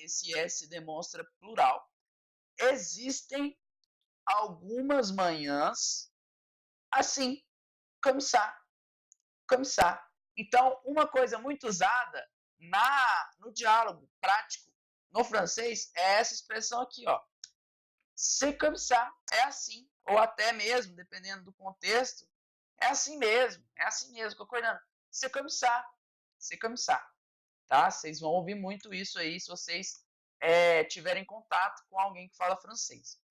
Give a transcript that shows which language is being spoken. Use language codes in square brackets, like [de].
[pt] Esse S demonstra plural. Existem algumas manhãs assim, [fr] comme ça, comme ça. [pt] Então, uma coisa muito usada no diálogo prático no francês é essa expressão aqui, ó. [fr] C'est comme ça, [pt] é assim. Ou até mesmo, dependendo do contexto, é assim mesmo, concordando. [fr] C'est comme ça, c'est comme ça. [pt] Tá? Vocês vão ouvir muito isso aí se vocês tiverem contato com alguém que fala francês.